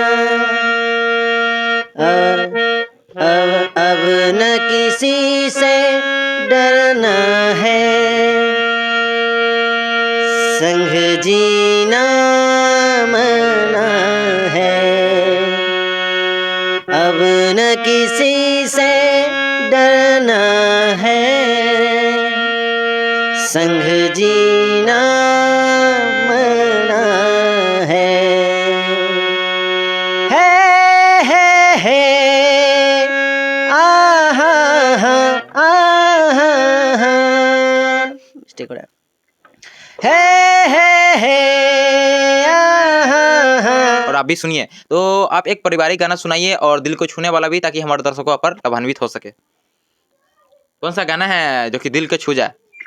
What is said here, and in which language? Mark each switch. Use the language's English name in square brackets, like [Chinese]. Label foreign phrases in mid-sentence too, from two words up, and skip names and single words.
[Hindi] अब न किसी से डरना है, संग जीना मना है, अब न किसी से डरना है, संग जीना मना है। हे आहा, आहा, स्टिक हो रहा है। हे आहा। और आप भी सुनिए। तो आप एक पारिवारिक गाना सुनाइए और दिल को छूने वाला भी, ताकि हमारे दर्शकों पर लाभान्वित हो सके। कौन सा गाना है जो कि दिल को छू जाए?